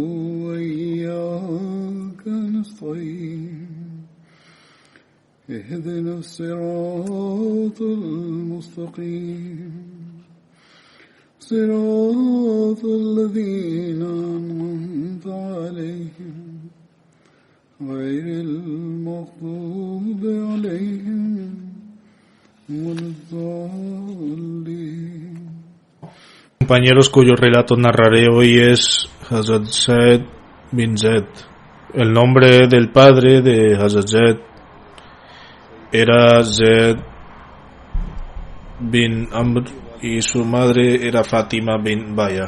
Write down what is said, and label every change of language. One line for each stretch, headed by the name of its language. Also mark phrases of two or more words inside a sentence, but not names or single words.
Arabic: وإياك نستعين اهدنا الصراط المستقيم صراط الذين أنعمت عليهم غير المغضوب عليهم ولا الضالين.
Spanish: Compañeros, cuyo relato narraré hoy es Hazrat Zaid bin Zaid. El nombre del padre de Hazrat Zaid era Zaid bin Amr y su madre era Fatima bin Baya.